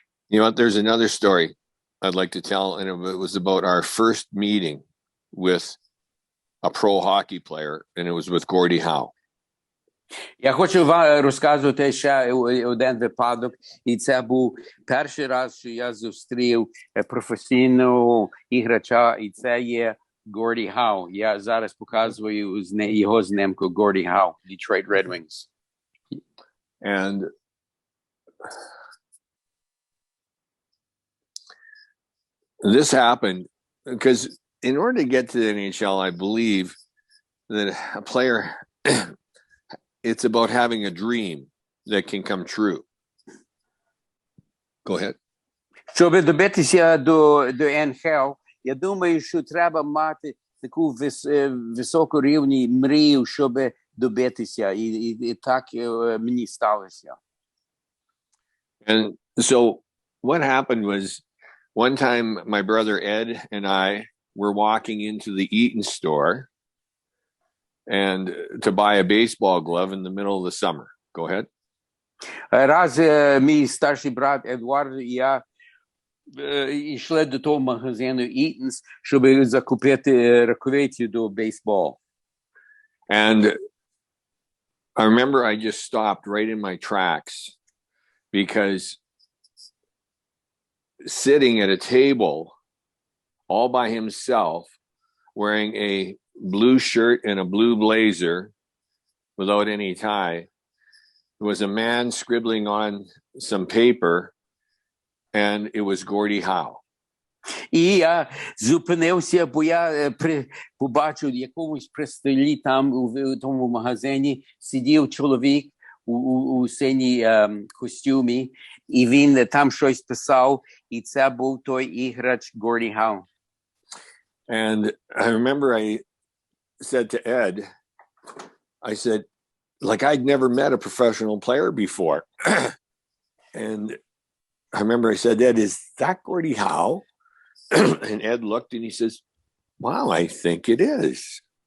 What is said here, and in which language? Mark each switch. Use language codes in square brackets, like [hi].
[en] You know what? There's another story I'd like to tell, and it was about our first meeting with a pro hockey player, and it was with Gordie Howe. [uk] Я хочу вам розказувати ще один випадок, і це був перший раз, що я зустрів професійного іграча, і це є Горді Хау. Я зараз показую його знимку Горді Хау, Detroit Red Wings. [en] And this happened because in order to get to the NHL, I believe that a player, it's about having a dream that can come true. Go ahead. [uk] Щоб добитися до NHL, я думаю, що треба мати таку високу рівні мрію, щоб добитися, і так мені сталося. [en] And so what happened was, one time my brother Ed and I were walking into the Eaton store and to buy a baseball glove in the middle of the summer. Go ahead. [uk] Раз мій старший брат Едуард і я йшли до того магазину Eaton's, щоб закупити рукавиці до бейсболу. [en] And I remember I just stopped right in my tracks because sitting at a table all by himself, wearing a blue shirt and a blue blazer without any tie, was a man scribbling on some paper, and it was Gordie Howe. [uk] І я зупинився, бо я побачив якомусь при столі там у тому магазині сидів чоловік у синій костюмі, і він там щось писав, і це був той іграч Горді Хау. [en] And I remember I said to Ed, I said, like, I'd never met a professional player before. And I remember I said, Ed, is that Gordie Howe? And Ed looked and he says, wow, I think it is.